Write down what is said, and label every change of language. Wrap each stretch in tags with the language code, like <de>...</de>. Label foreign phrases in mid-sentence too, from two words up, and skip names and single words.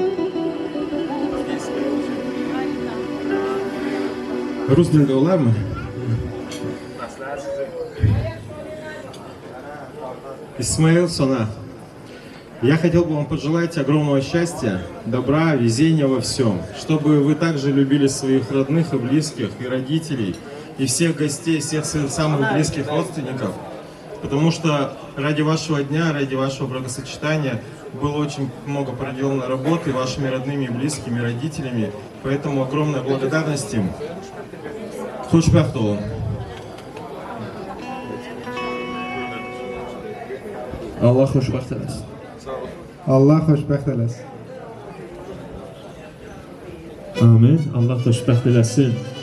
<az>Rus dilinde olar mı?</az> <ru>Исмаил Сона. Я хотел бы вам пожелать огромного счастья, добра, везения во всем, чтобы вы также любили своих родных и близких, и родителей, и всех гостей, всех своих самых близких родственников. Потому что ради вашего дня, ради вашего бракосочетания было очень много проделано работы вашими родными, близкими, родителями. Поэтому огромная благодарность им.</ru> <az>Xoşbəxt olun. Allah xoşbəxt eləsin. Allah xoşbəxt eləsin. Amin. Allah xoşbəxt eləsin.</az>